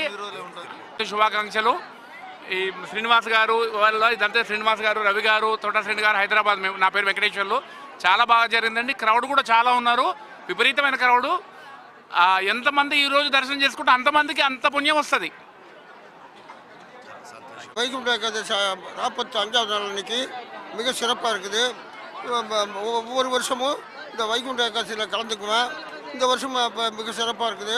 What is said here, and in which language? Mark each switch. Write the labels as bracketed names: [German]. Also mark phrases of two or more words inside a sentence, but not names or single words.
[Telugu] శుభాకాంక్షలు. ఈ శ్రీనివాస్ గారు వాళ్ళ ఇదంతా శ్రీనివాస్ గారు, రవి గారు, తోట శ్రీని గారు, హైదరాబాద్. మేము నా పేరు వెంకటేశ్వర్లు. చాలా బాగా జరిగిందండి. క్రౌడ్ కూడా చాలా ఉన్నారు, విపరీతమైన క్రౌడు. ఎంతమంది ఈరోజు దర్శనం చేసుకుంటే అంతమందికి అంత పుణ్యం వస్తుంది. [Tamil] வைகுண்ட ஏகாதசி 45வது நாள் அன்னைக்கு மிக சிறப்பாக இருக்குது. ஒவ்வொரு வருஷமும் இந்த வைகுண்ட ஏகாதசியில் கலந்துக்குவேன். இந்த வருஷம் மிக சிறப்பாக இருக்குது.